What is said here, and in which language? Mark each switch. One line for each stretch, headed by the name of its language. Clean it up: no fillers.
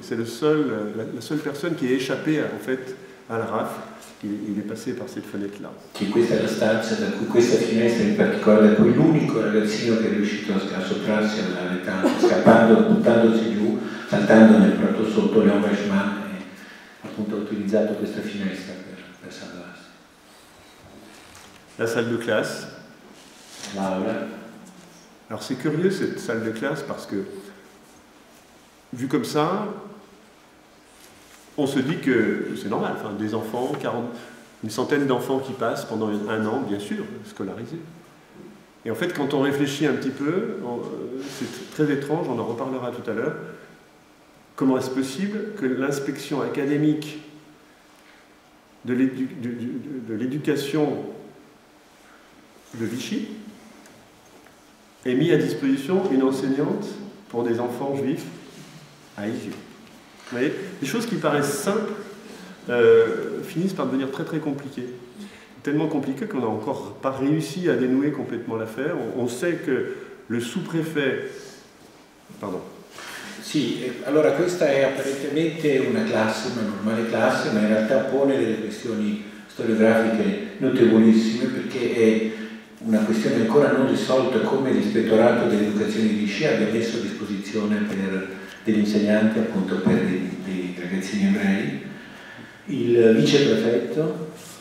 French: C'est la seule personne qui est échappée en fait à la rafle. Il est passé par cette fenêtre-là.
Italian: Questa è la stanza da cui questa finestra in particolare, da cui l'unico ragazzino che è riuscito a sottrarsi alla metà, scappando, buttandosi giù, saltando nel prato sotto, Léon Reichmann appunto ha utilizzato questa finestra per salvarsi.
French: La salle de classe.
Italian: L'aula.
French: Alors c'est curieux cette salle de classe parce que, vu comme ça, on se dit que c'est normal, enfin, des enfants, une centaine d'enfants qui passent pendant un an, bien sûr, scolarisés. Et en fait, quand on réfléchit un petit peu, c'est très étrange, on en reparlera tout à l'heure, comment est-ce possible que l'inspection académique de l'éducation de Vichy ait mis à disposition une enseignante pour des enfants juifs à Lisieux. Vous voyez, des choses qui paraissent simples finissent par devenir très très compliquées. Tellement compliquées qu'on n'a encore pas réussi à dénouer complètement l'affaire. On sait que le sous-préfet... Pardon.
Italian: Sì, allora questa è apparentemente una classe, una normale classe, ma in realtà pone delle questioni storiografiche notevolissime perché è una questione ancora non risolta come l'ispettorato dell'educazione di Vichy abbia messo a disposizione per degli insegnanti, appunto per dei ragazzini ebrei, il viceprefetto.